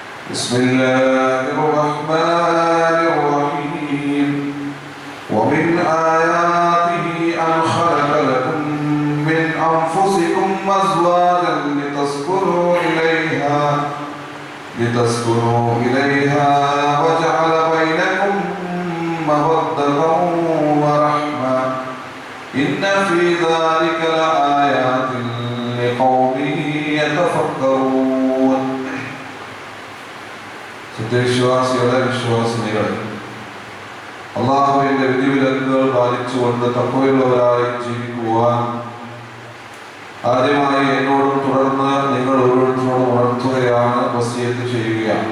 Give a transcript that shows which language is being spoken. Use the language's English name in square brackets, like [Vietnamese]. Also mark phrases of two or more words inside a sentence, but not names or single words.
[Arabic] بسم الله الرحمن الرحيم ومن آياته أن خلق لكم من أنفسكم أزواجا لتسكنوا إليها وجعل بينكم مودة ورحمة إن في ذلك لآيات لقوم يتفكرون. [Malayalam] സത്യവിശ്വാസികളെ വിശ്വാസിനികളെ, അല്ലാഹുവിന്റെ വിധിവിലക്കുകൾ പാലിച്ചുകൊണ്ട് തഖ്വയുള്ളവരായി ജീവിക്കുവാൻ ആദ്യമായി എന്നോടും തുടർന്ന് നിങ്ങൾ ഓരോരുത്തരോടും ഉണർത്തുകയാണ്, വസിയത്ത് ചെയ്യുകയാണ്.